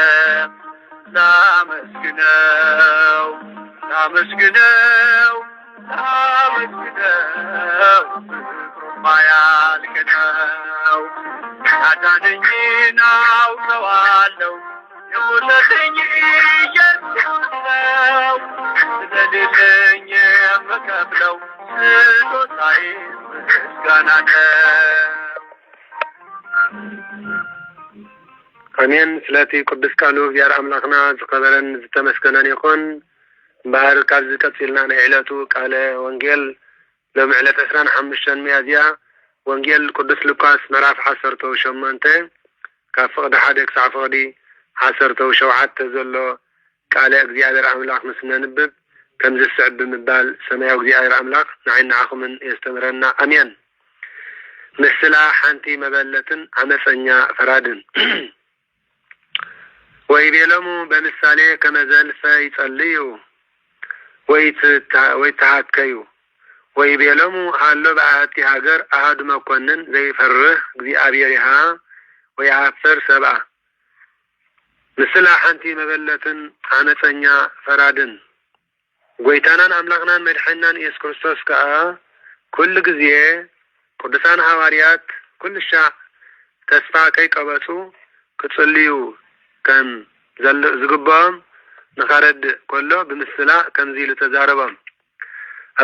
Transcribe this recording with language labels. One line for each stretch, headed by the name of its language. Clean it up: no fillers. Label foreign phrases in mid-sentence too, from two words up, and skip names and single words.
Amharic: ላመስግነው ላመስግነው ላመስግነው ፍቅሩማ ያልቅ ነው። ያዳነኝን አውቀዋለሁ የሞተልኝ ኢየሱስ ነው። ስለሌለኝ የምከፍለው ስጦታዬ ምስጋና ነው።
Tigrinya: አሜን። ስለቲ ቅዱስ ቃሉ እግዚአብሔር አምላክና ዝከበረን ዝተመስገነን ይኹን። ባህር ካብ ዝቀፂልና ናይ ዕለቱ ቃለ ወንጌል ሎሚ ዕለት 25 ሚያዝያ ወንጌል ቅዱስ ሉቃስ ምዕራፍ 18 ካብ ፍቅዲ 1 ክሳብ ፍቅዲ 17 ዘሎ ቃለ እግዚአብሔር አምላክ ምስ ነንብብ ከም ዝስዕብ ብምባል ሰማያዊ እግዚአብሔር አምላክ ንዓይና ንዓኹምን የስተምረና አሜን። ምስላ ሓንቲ መበለትን አመፀኛ ፈራድን
Geez: ወይቤሎሙ በምሳሌ ከመዘልፈ ይጸልዩ ወይተሃከዩ ወይቤሎሙ ሃሎ በአቲ ሀገር አሃዱ መኮንን ዘይፈርህ እግዚአብሔርሃ ወይአፍር ሰብአ።
Tigrinya: ምስላ ሓንቲ መበለትን አመፀኛ ፈራድን ጎይታናን አምላክናን መድሐናን ኢየሱስ ክርስቶስ ከዓ ኩሉ ግዜ ቅዱሳን ሐዋርያት ኩሉ ሻዕ ተስፋ ከይቀበፁ ክጽልዩ ከም ዝግባኦም ንኸረድ ከሎ ብምስላ ከምዚ ኢሉ ተዛረቦም። ኣብ